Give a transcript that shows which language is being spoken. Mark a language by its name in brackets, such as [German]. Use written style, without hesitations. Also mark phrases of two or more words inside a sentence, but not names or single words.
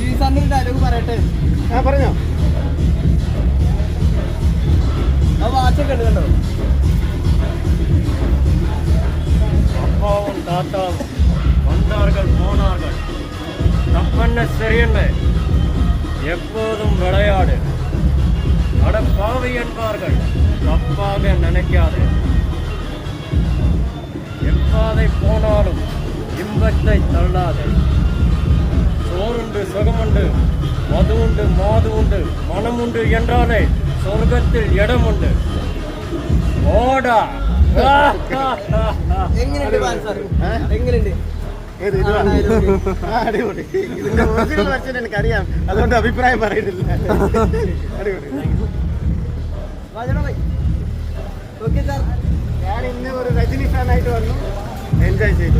[Malayalam] ഞാനൊരു ഡയലോഗ് പറയട്ടെ. പറഞ്ഞോ. ആ വാച്ചൊക്കെ ഉണ്ട് കണ്ടോ? [Tamil] அப்பாவும் தாத்தாவும் வந்தார்கள் போனார்கள், தப்பென்ன சரியென்ன, எப்போதும் விளையாடு, அட பாவி என்பார்கள், தப்பாக நினைக்காது, எப்பாதை போனாலும் இன்பத்தை தள்ளாது, சோறுண்டு சுகமுண்டு மது உண்டு மாது உண்டு மனமுண்டு என்றாலே சொர்க்கத்தில் இடம் உண்டு, ஓடா. [Malayalam] എങ്ങനെയുണ്ട് സാർ? എങ്ങനെയുണ്ട്? അടിപൊളി. ഇതിന്റെ ഒറിജിനൽ വെർഷൻ എനിക്കറിയാം, അതുകൊണ്ട് അഭിപ്രായം പറയുന്നില്ല. അടിപൊളി. ഓക്കെ സാർ. ഞാൻ ഇന്ന് ഒരു രജനി ഫാനായിട്ട് വന്നു, എൻജോയ് ചെയ്തു.